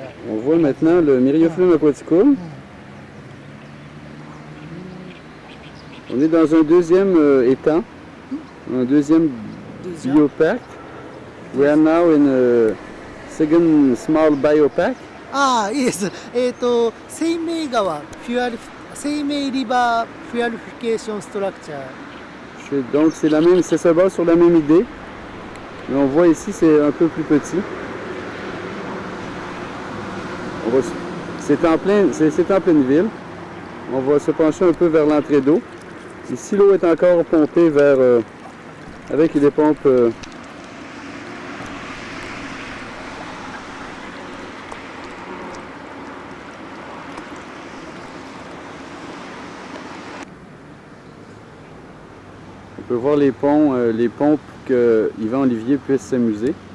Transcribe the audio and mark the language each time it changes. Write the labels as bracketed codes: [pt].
[fr] On voit maintenant le Myriophyllum aquaticum. On est dans un deuxième étang, un deuxième biopark. [en] We are now in a second small biopark. Yes. 生命川生命リバーフュアリフィケーションストラクチャー。 [fr] Donc c'est la même, ça se base sur la même idée. Mais on voit ici c'est un peu plus petit. C'est en pleine ville. On va se pencher un peu vers l'entrée d'eau. Ici l'eau est encore pompée vers avec des pompes on peut voir les ponts pour que Yvan Olivier puisse s'amuser.